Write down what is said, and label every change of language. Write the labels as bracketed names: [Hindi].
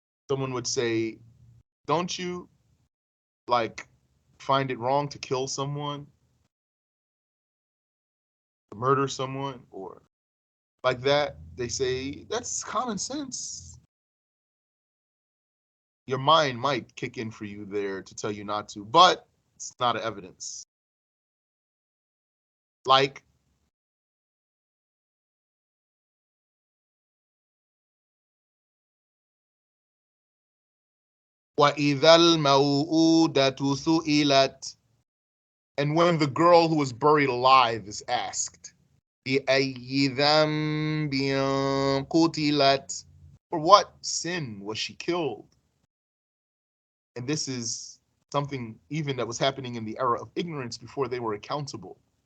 [English] Someone would say, don't you like find it wrong to kill someone, to murder someone, or like that? They say that's common sense. Your mind might kick in for you there to tell you not to, but it's not evidence. [Arabic] Like وَإِذَا الْمَوْءُودَةُ سُئِلَتْ. [English] And when the girl who was buried alive is asked, [Arabic] بِأَيِّ ذَنْبٍ قُتِلَتْ. [English] For what sin was she killed? And this is something even that was happening in the era of ignorance before they were accountable.